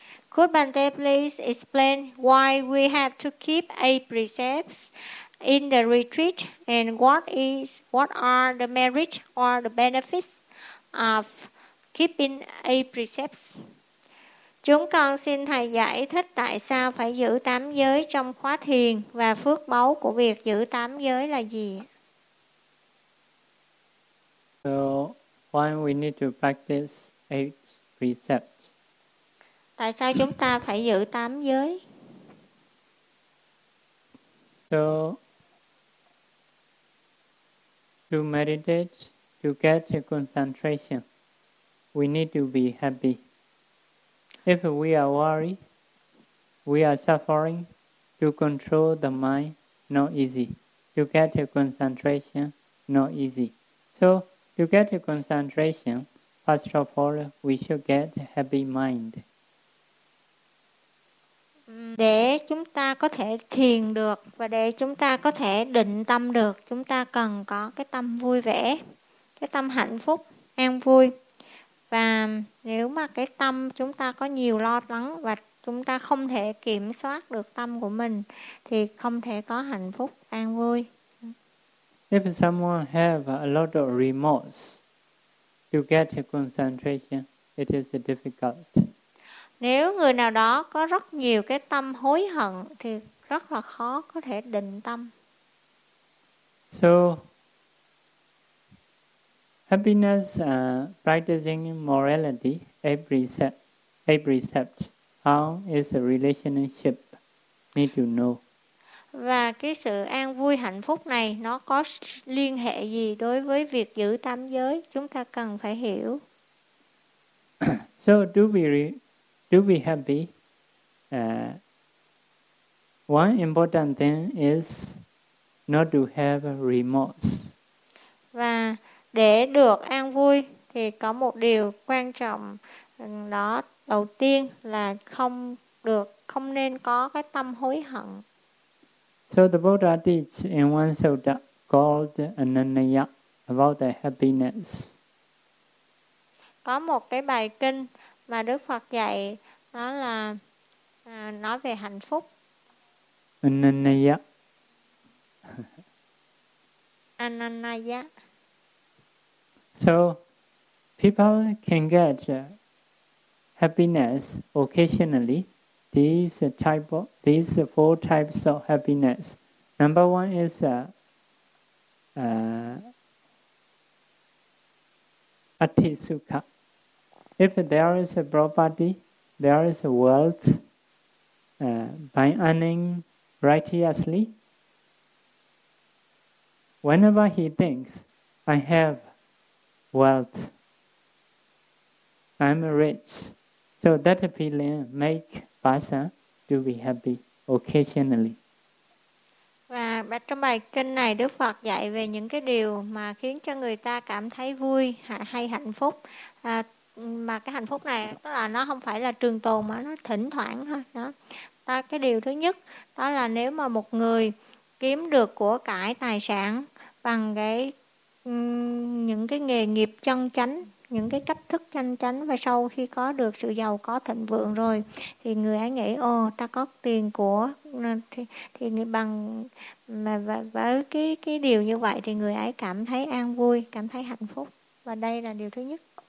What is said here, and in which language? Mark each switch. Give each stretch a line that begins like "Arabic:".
English: Could Bante please explain why we have to keep 8 precepts in the retreat? And what are the merits or the benefits of keeping 8 precepts?
Vietnamese: Chúng con xin Thầy giải thích tại sao phải giữ tám giới trong khóa thiền và phước báu của việc giữ tám giới là gì?
English: So, why we need to practice eight precepts?
Vietnamese: Tại sao chúng ta phải giữ tám giới?
English: So, to meditate, to get a concentration, we need to be happy. If we are worried, we are suffering, to control the mind, not easy. To get a concentration, not easy. So, to get a concentration, first of all, we should get a happy mind.
Vietnamese: Để chúng ta có thể thiền được và để chúng ta có thể định tâm được, chúng ta cần có cái tâm vui vẻ, cái tâm hạnh phúc, an vui. Và nếu mà cái tâm chúng ta có nhiều lo lắng và chúng ta không thể kiểm soát được tâm của mình thì không thể có hạnh phúc, an vui.
English: If someone have a lot of remorse to get a concentration, it is difficult.
Vietnamese: Nếu người nào đó có rất nhiều cái tâm hối hận thì rất là khó có thể định tâm.
English: So, happiness practicing morality, every precept, how is the relationship need to know?
Vietnamese: Và cái sự an vui hạnh phúc này nó có liên hệ gì đối với việc giữ tám giới, chúng ta cần phải hiểu.
English: So, to be happy, one important thing is not to have remorse.
Vietnamese: Và để được an vui thì có một điều quan trọng đó, đầu tiên là không nên có cái tâm hối hận.
English: So the Buddha teach in one sutta called Ananya about the happiness.
Vietnamese: Có một cái bài kinh mà Đức Phật dạy đó là nói về hạnh phúc. Ananya. Ananya.
English: So, people can get happiness occasionally. These four types of happiness. Number one is atisukha. If there is a property, there is a wealth, by earning righteously, whenever he thinks, I have wealth, I'm rich. So that feeling make person to be happy occasionally.
Vietnamese: Và trong bài kinh này Đức Phật dạy về những cái điều mà khiến cho người ta cảm thấy vui hay hạnh phúc. Mà cái hạnh phúc này tức là nó không phải là trường tồn mà nó thỉnh thoảng thôi. Đó. Đó, cái điều thứ nhất đó là nếu mà một người kiếm được của cải tài sản bằng cái những cái nghề nghiệp chân chánh, những cái cách thức chân chánh, và sau khi có được sự giàu có thịnh vượng rồi thì người ấy nghĩ ồ ta có tiền của thì người bằng mà với cái điều như vậy thì người ấy cảm thấy an vui, cảm thấy hạnh phúc, và đây là điều thứ nhất.